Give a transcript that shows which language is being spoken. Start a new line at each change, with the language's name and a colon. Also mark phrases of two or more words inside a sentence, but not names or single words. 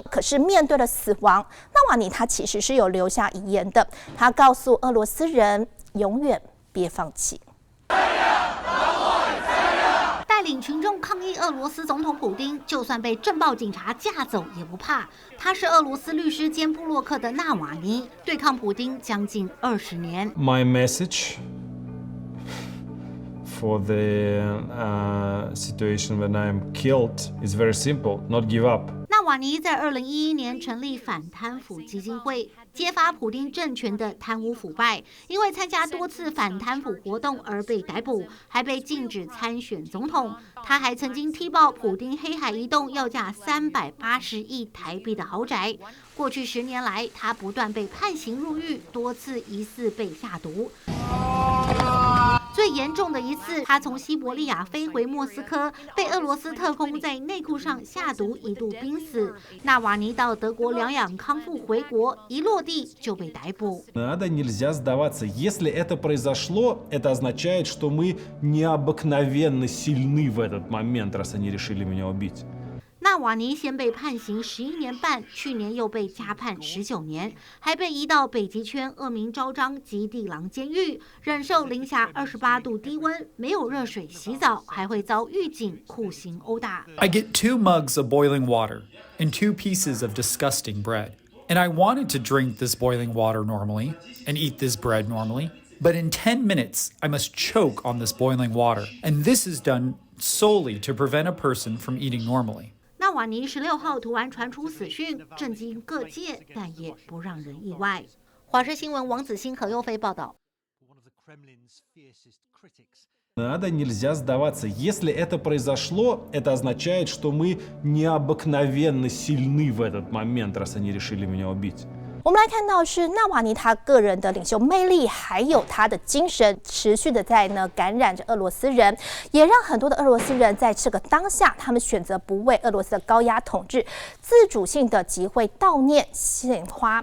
Chinese: 可是面对了死亡，纳瓦尼他其实是有留下遗言的，他告诉俄罗斯人永远别放弃。带领群众抗议俄罗斯总统普丁，就算被政报警察架走也不怕。他是俄罗斯律师兼部落客的纳瓦尼，对抗普丁将近20年。
English: My message for the situation when I'm killed is very simple: not give up.
Chinese: 纳瓦尼在2011年成立反贪腐基金会，揭发普丁政权的贪污腐败，因为参加多次反贪腐活动而被逮捕，还被禁止参选总统。他还曾经踢爆普丁黑海移动要价380亿台币的豪宅。过去10年来，他不断被判刑入狱，多次疑似被下毒。最严重的一次，他从西伯利亚飞回莫斯科，被俄罗斯特工在内裤上下毒，一度濒死。纳瓦尼到德国疗养康复回国，一落地就被逮捕。
Russian: Нельзя сдаваться. Если это произошло, это означает, что мы необыкновенно сильны в этот момент, раз они решили меня убить.
Chinese: 纳瓦尼先被判刑11年半，去年又被加判19年，还被移到北极圈恶名昭彰极地朗监狱，忍受零下28度低温，没有热水洗澡，还会遭狱警酷刑殴打。
English: I get 2 mugs of boiling water and 2 pieces of disgusting bread. And I wanted to drink this boiling water normally and eat this bread normally. But in 10 minutes, I must choke on this boiling water. And this is done solely to prevent a person from eating normally.
Chinese: 纳瓦尼16号突然传出死讯，震惊各界，但也不让人意外。华视新闻王子欣、何佑飞报道。
Russian: Нельзя сдаваться. Если это произошло, это означает, что мы необыкновенно сильны в этот момент, раз они решили меня убить.
Chinese: 我们来看到是纳瓦尼他个人的领袖魅力，还有他的精神，持续的在呢感染着俄罗斯人，也让很多的俄罗斯人在这个当下，他们选择不为俄罗斯的高压统治，自主性的集会悼念献花。